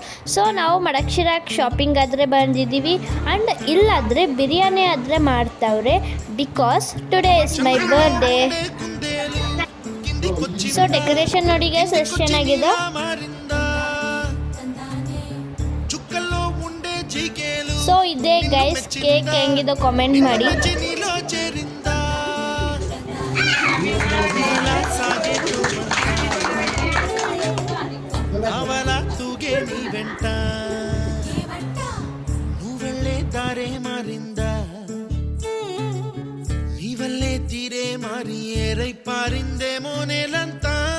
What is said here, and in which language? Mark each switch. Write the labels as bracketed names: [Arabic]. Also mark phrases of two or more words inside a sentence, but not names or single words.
[Kannada] ಸೊ ನಾವು ಮಡಕ್ಷಿರಾಕ್ ಶಾಪಿಂಗ್ ಆದರೆ ಬಂದಿದ್ದೀವಿ ಆ್ಯಂಡ್ ಇಲ್ಲಾದರೆ ಬಿರಿಯಾನಿ ಆದರೆ ಮಾಡ್ತಾವ್ರೆ [English] because today is my birthday. so decoration [Kannada] ನೋಡಿ ಗೈಸ್ ಎಷ್ಟು ಚೆನ್ನಾಗಿದೆ. ಸೊ ಇದೇ ಗೈಸ್ ಕೇಕ್ ಹೆಂಗಿದೆ ಕಾಮೆಂಟ್ ಮಾಡಿ. [Telugu] నువ్వెళ్ళే దారే మారిందా నీవల్లే తీరే మారి ఏరై పారిందేమో నేలంతా